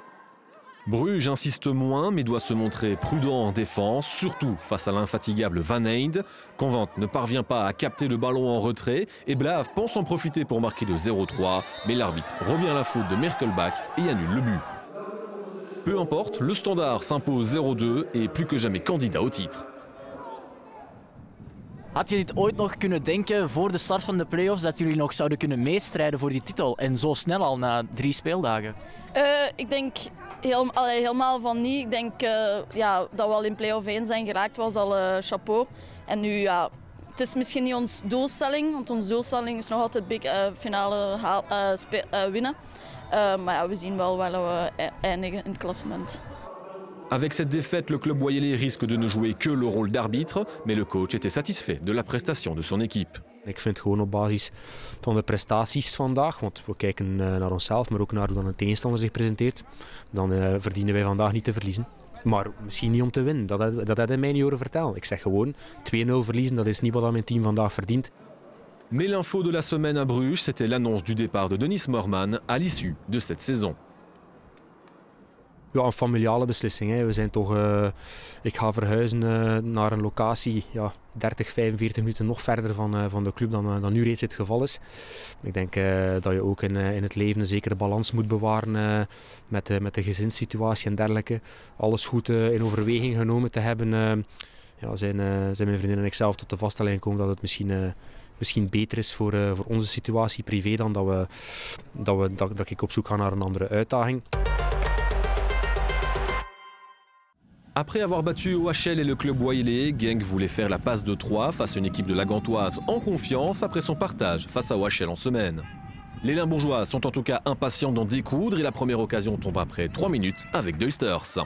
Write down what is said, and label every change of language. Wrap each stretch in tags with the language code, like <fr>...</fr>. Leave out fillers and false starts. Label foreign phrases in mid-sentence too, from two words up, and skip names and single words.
<fr>Bruges insiste moins, mais doit se montrer prudent en défense, surtout face à l'infatigable Van Eyde. Convent ne parvient pas à capter le ballon en retrait et Blave pense en profiter pour marquer le 0-3. Mais l'arbitre revient à la faute de Merkelbach et annule le but. Peu importe, le Standard s'impose 0-2 et plus que jamais candidat au titre.</fr> <nl>Had je dit ooit nog kunnen denken voor de start van de play-offs dat jullie nog zouden kunnen meestrijden voor die titel en zo snel al na 3 speeldagen? Ik denk helemaal van niet. Ik denk dat we al in play-off 1 zijn geraakt was al chapeau. En nu ja, het is misschien niet onze doelstelling, want onze doelstelling is nog altijd finale winnen. Maar ja, we zien wel waar we eindigen in het klassement.</nl> <fr>Avec cette défaite, le club Wayelais risque de ne jouer que le rôle d'arbitre, mais le coach était satisfait de la prestation de son équipe.</fr> <nl>Ik vind gewoon op basis van de prestaties vandaag, want we kijken naar onszelf, maar ook naar hoe dan een tegenstander zich presenteert, dan verdienen wij vandaag niet te verliezen. Maar misschien niet om te winnen, dat had hij mij niet horen vertellen. Ik zeg gewoon, 2-0 verliezen, dat is niet wat mijn team vandaag verdient.</nl> <fr>Mais l'info de la semaine à Bruges, c'était l'annonce du départ de Denis Moorman à l'issue de cette saison.</fr> <nl>Ja, een familiale beslissing. Hè. We zijn toch, ik ga verhuizen naar een locatie 30, 45 minuten nog verder van de club dan nu reeds het geval is. Ik denk dat je ook in het leven een zekere balans moet bewaren met de gezinssituatie en dergelijke. Alles goed in overweging genomen te hebben, zijn mijn vriendin en ik zelf tot de vaststelling gekomen dat het misschien beter is voor onze situatie privé dan dat ik op zoek ga naar een andere uitdaging.</nl> <fr>Après avoir battu OHL et le club Wayelais, Genk voulait faire la passe de 3 face à une équipe de la Gantoise en confiance après son partage face à OHL en semaine. Les Limbourgeois sont en tout cas impatients d'en découdre et la première occasion tombe après 3 minutes avec Deusters.</fr>